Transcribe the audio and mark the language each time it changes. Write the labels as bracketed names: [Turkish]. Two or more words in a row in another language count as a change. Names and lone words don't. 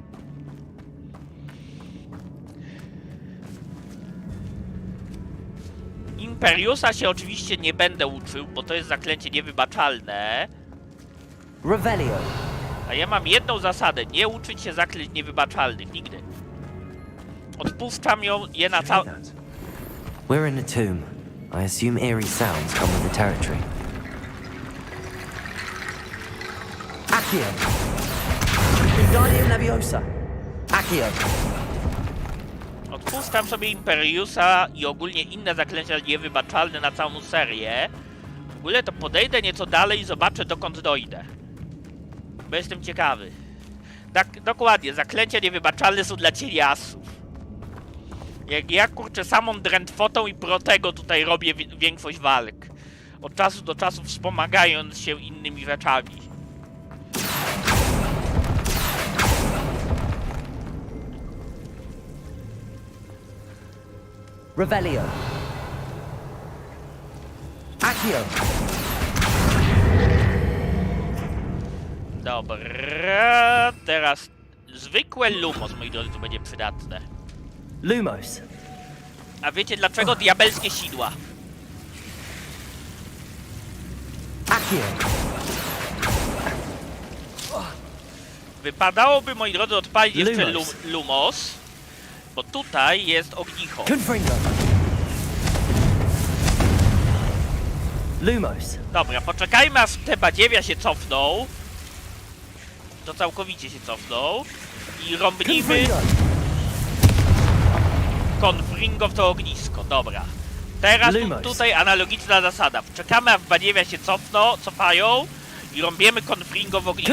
[Polish] Imperiusa się oczywiście nie będę uczył, bo to jest zaklęcie niewybaczalne. Revelio. A ja mam jedną zasadę, nie uczyć się zaklęć niewybaczalnych, nigdy. Odpuszczam je na cały... [English] We're in a tomb. I assume eerie sounds come with the territory. [Polish] Accio. Wingardium Leviosa. Accio. Odpuszczam sobie Imperiusa i ogólnie inne zaklęcia niewybaczalne na całą serię. W ogóle to podejdę nieco dalej i zobaczę, dokąd dojdę. Bo jestem ciekawy. Tak, dokładnie, zaklęcia niewybaczalne są dla cieniasów. Jak ja, kurczę, samą drętwotą i protego tutaj robię większość walk. Od czasu do czasu wspomagając się innymi rzeczami. Revelio. Accio. Dobra, teraz zwykłe Lumos, moi drodzy, to będzie przydatne. Lumos. A wiecie dlaczego diabelskie sidła? Accio. Wypadałoby, moi drodzy, odpalić jeszcze Lumos. Lumos, bo tutaj jest ognicho. Confringo. Lumos. Dobra, poczekajmy aż te badziewia się cofną. To całkowicie się cofną. I rąbnijmy Confringo w to ognisko. Dobra. Teraz Lumos. tutaj analogiczna zasada. Czekamy aż badziewia się cofają i rąbiemy Confringo w ognisko.